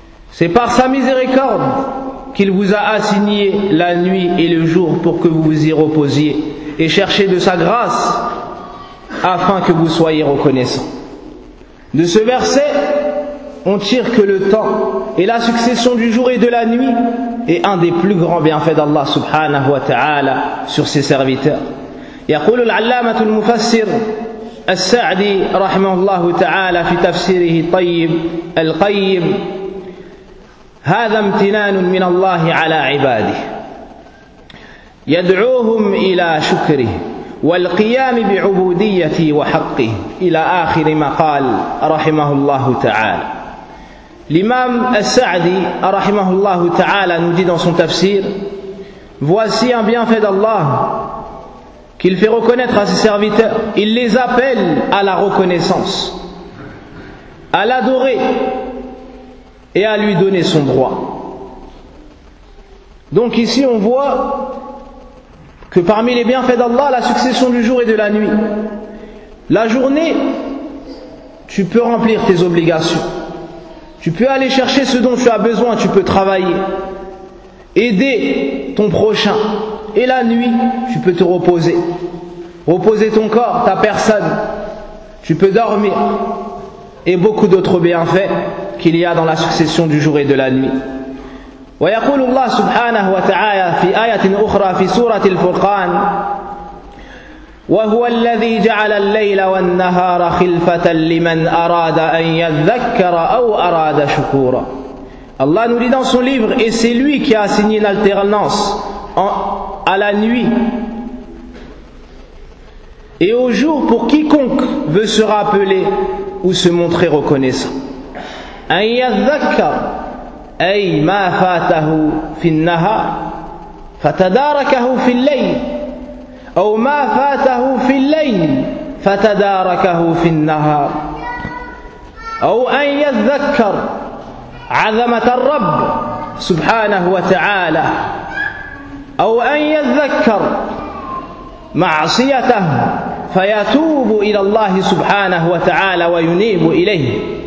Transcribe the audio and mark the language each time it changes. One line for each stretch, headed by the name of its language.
French: C'est par sa miséricorde qu'il vous a assigné la nuit et le jour pour que vous vous y reposiez et cherchez de sa grâce afin que vous soyez reconnaissants. De ce verset, on tire que le temps et la succession du jour et de la nuit est un des plus grands bienfaits d'Allah subhanahu wa ta'ala sur ses serviteurs.
Arabic: يقول العلامة المفسر السعدي رحمه الله تعالى في تفسيره الطيب القيم هذا امتنان من الله على عباده يدعوهم إلى شكره والقيام بعبوديته وحقه إلى آخر ما قال رحمه الله تعالى الإمام السعدي رحمه الله تعالى نجد في تفسير
French: voici un bienfait d'Allah qu'il fait reconnaître à ses serviteurs. Il les appelle à la reconnaissance, à l'adorer et à lui donner son droit. Donc ici on voit que parmi les bienfaits d'Allah, la succession du jour et de la nuit. La journée, tu peux remplir tes obligations, tu peux aller chercher ce dont tu as besoin, tu peux travailler, aider ton prochain. Et la nuit, tu peux te reposer. Reposer ton corps, ta personne. Tu peux dormir. Et beaucoup d'autres bienfaits qu'il y a dans la succession du jour et de la nuit.
Arabic: Wa yaqulu Allah subhanahu wa ta'ala fi ayatin ukhra fi surati al-Furqan وهو الذي جعل الليل والنهار خلفة لمن أراد أن يذكر أو أراد شكورا.
French: Allah nous dit dans son livre, et c'est lui qui a assigné l'alternance à la nuit et au jour pour quiconque veut se rappeler ou se montrer reconnaissant.
Arabic: أن يذكر أي ما فاته في النهار فتداركه في الليل أو ما فاته في الليل فتداركه في النهار أو أن يذكر عظمة الرب سبحانه وتعالى أو أن يذكر معصيته فيتوب إلى الله سبحانه وتعالى وينيب إليه.